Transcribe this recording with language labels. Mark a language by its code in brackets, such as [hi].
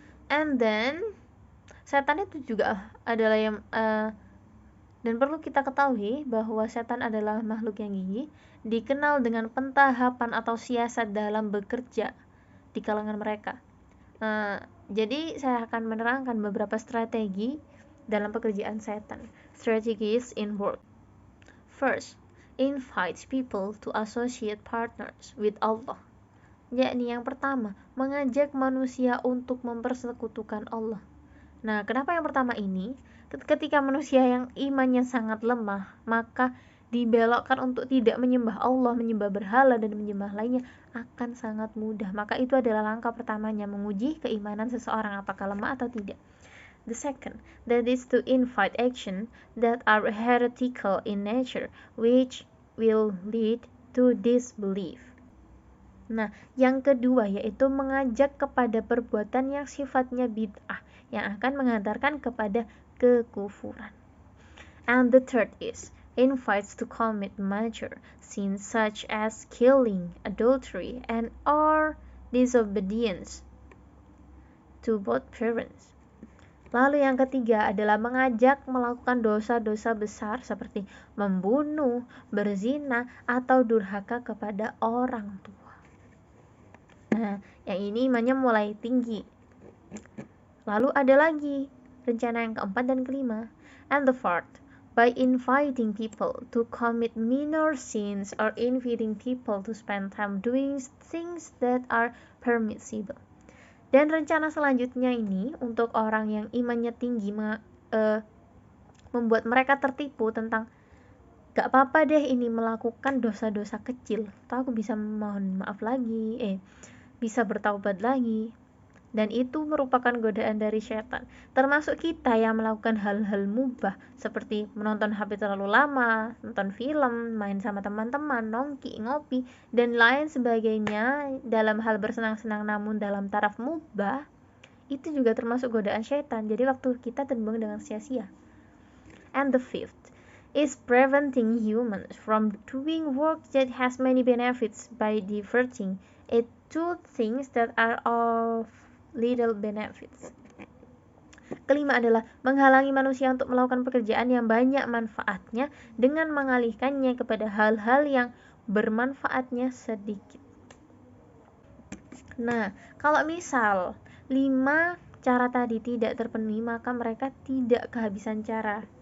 [en] And then [id] setan itu juga adalah yang dan perlu kita ketahui bahwa setan adalah makhluk yang gigih, dikenal dengan pentahapan atau siasat dalam bekerja di kalangan mereka. Jadi saya akan menerangkan beberapa strategi dalam pekerjaan setan. [en] Strategies in work. First, invites people to associate partners with Allah. [id] Yakni yang pertama, mengajak manusia untuk mempersekutukan Allah. Nah, kenapa yang pertama ini? Ketika manusia yang imannya sangat lemah, maka dibelokkan untuk tidak menyembah Allah, menyembah berhala dan menyembah lainnya akan sangat mudah. Maka itu adalah langkah pertamanya, menguji keimanan seseorang apakah lemah atau tidak. [en] The second, that is to invite action that are heretical in nature, which will lead to disbelief. [id] Nah, yang kedua yaitu mengajak kepada perbuatan yang sifatnya bid'ah, yang akan mengantarkan kepada kekufuran. [en] And the third is invites to commit major sins such as killing, adultery, and or disobedience to both parents. [id] Lalu yang ketiga adalah mengajak melakukan dosa-dosa besar seperti membunuh, berzina, atau durhaka kepada orang tua. Nah, yang ini imannya mulai tinggi. Lalu ada lagi rencana yang keempat dan kelima. [en] And the fourth, by inviting people to commit minor sins or inviting people to spend time doing things that are permissible. [id] Dan rencana selanjutnya ini untuk orang yang imannya tinggi membuat mereka tertipu tentang gak apa-apa deh ini melakukan dosa-dosa kecil, atau aku bisa mohon maaf lagi, bisa bertaubat lagi. Dan itu merupakan godaan dari setan, termasuk kita yang melakukan hal-hal mubah seperti menonton HP terlalu lama, nonton film, main sama teman-teman, nongki, ngopi, dan lain sebagainya dalam hal bersenang-senang namun dalam taraf mubah. Itu juga termasuk godaan setan, jadi waktu kita terbuang dengan sia-sia. [en] And the fifth is preventing humans from doing work that has many benefits by diverting it to things that are of little benefits. [id] Kelima adalah menghalangi manusia untuk melakukan pekerjaan yang banyak manfaatnya dengan mengalihkannya kepada hal-hal yang bermanfaatnya sedikit. Nah, kalau misal 5 cara tadi tidak terpenuhi, maka mereka tidak kehabisan cara.